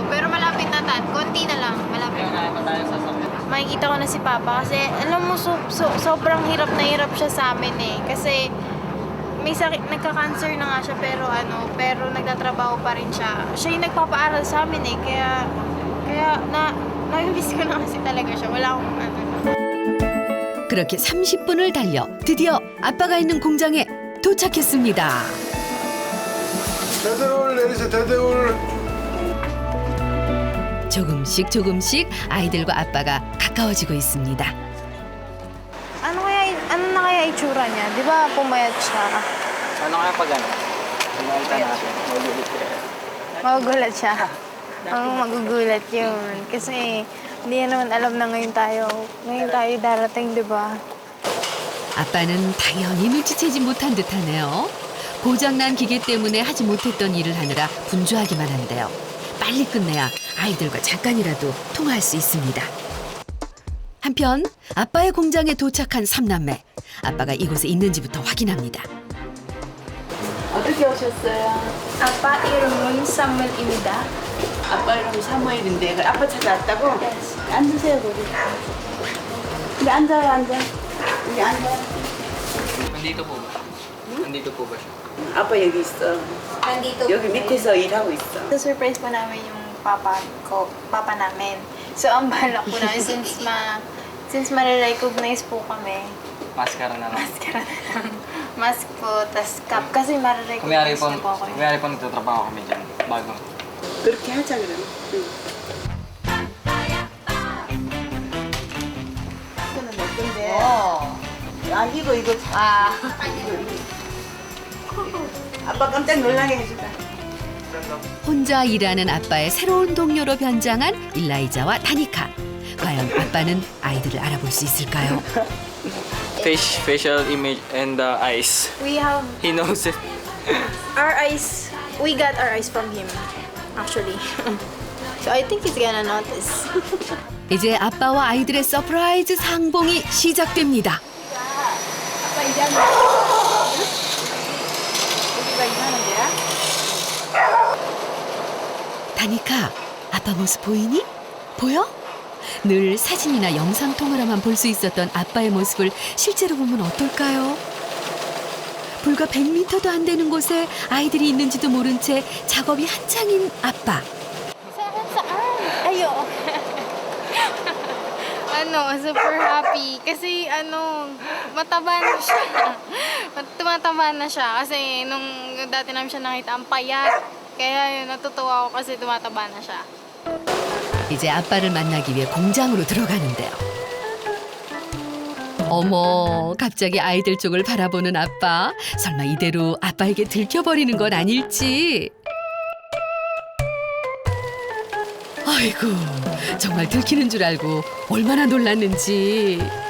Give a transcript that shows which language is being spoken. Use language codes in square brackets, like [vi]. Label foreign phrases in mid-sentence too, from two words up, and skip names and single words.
[tl] Pero malapit na konti na lang, malapit na. Makikita ko na si Papa kasi alam mo, sobrang hirap na hirap siya sa amin eh. Kasi may sakit, nagka-cancer na nga siya pero nagtatrabaho pa rin siya. Siya yung nagpapaaral sa amin eh. Kaya na-miss ko na kasi talaga siya. Wala akong [ko] 그렇게 30분을 달려 드디어 아빠가 있는 공장에 도착했습니다. 대대울 내리세요. 대대울. 조금씩 아이들과 아빠가 가까워지고 있습니다. [tl] Ano na kaya itsura niya? Di ba pumayat siya? Ano kaya pag ano? Pumunta natin. Magugulat siya. Ang magugulat yun. Kasi hindi naman alam na ngayon tayo darating, di ba? [ko] 아빠는 당연히 눈치채지 못한 듯하네요. 고장난 기계 때문에 하지 못했던 일을 하느라 분주하기만 한데요. 빨리 끝내야 아이들과 잠깐이라도 통화할 수 있습니다. 한편 아빠의 공장에 도착한 삼남매. 아빠가 이곳에 있는지부터 확인합니다. 어떻게 오셨어요? 아빠 이름은 사무엘입니다. 아빠 이름 사무엘인데 아빠 찾아왔다고? 네. 앉으세요 거기. 여기 앉아요. 여기 앉아요. [tl] Nandito po ba? Nandito po ba siya? [ko] 아빠 여기 있어. 여기 밑에서 일하고 있어. [tl] Surprise po namin yung papa namin. So ang balak po namin since ma-recognize po kami. Maskara na lang. Mask po, tas cap. Kasi ma-recognize na po ako. Kumiyari po nagtatrabaho kami dyan. Bago. [ko] 그렇게 하자 그러면. 응. 이거는 내 건데. 이거. 아빠 깜짝 놀라게 해주다. 혼자 일하는 아빠의 새로운 동료로 변장한 일라이자와 다니카. 과연 아빠는 아이들을 알아볼 수 있을까요? [en] Facial image and the eyes. He knows it. Our eyes, we got our eyes from him, actually. So I think he's gonna notice. [ko] 이제 아빠와 아이들의 서프라이즈 상봉이 시작됩니다. 아빠 이제 하는 여기가 일하는 데야? 다니카, 아빠 모습 보이니? 보여? 늘 사진이나 영상통화로만 볼 수 있었던 아빠의 모습을 실제로 보면 어떨까요? 불과 100m도 안 되는 곳에 아이들이 있는지도 모른 채 작업이 한창인 아빠. [en] Ayo. Super happy. [tl] Kasi mataba na siya. Tumataba na siya. Kasi nung dati namin siya nakita, ang payat. Kaya yun, natutuwa ako kasi tumataba na siya. [ko] 이제 아빠를 만나기 위해 공장으로 들어가는데요. 어머, 갑자기 아이들 쪽을 바라보는 아빠. 설마 이대로 아빠에게 들켜버리는 건 아닐지. 아이고, 정말 들키는 줄 알고 얼마나 놀랐는지.